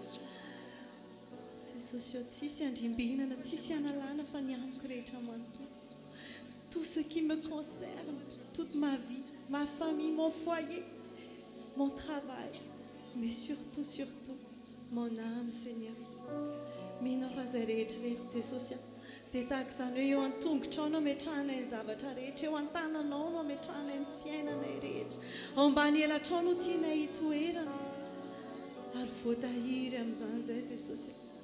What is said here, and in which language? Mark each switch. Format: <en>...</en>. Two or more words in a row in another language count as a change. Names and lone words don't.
<mg>Jesosy eo tsisy andrimbinana tsisy analana fa ny amiko rehetra manontolo</mg> <fr>tout ce qui me concerne toute ma vie ma famille mon foyer mon travail mais surtout mon âme Seigneur</fr> <mg>mino aho fa zay rehetra Jesosy dia tahaka izany hoe eo an-tongotra ao no ametrahana ny zavatra rehetra eo an-tananao no ametrahana ny fiainanay rehetra ao ambany elatrao no tianay hitoerana ary voatahiry amin'izany izay Jesosy</mg>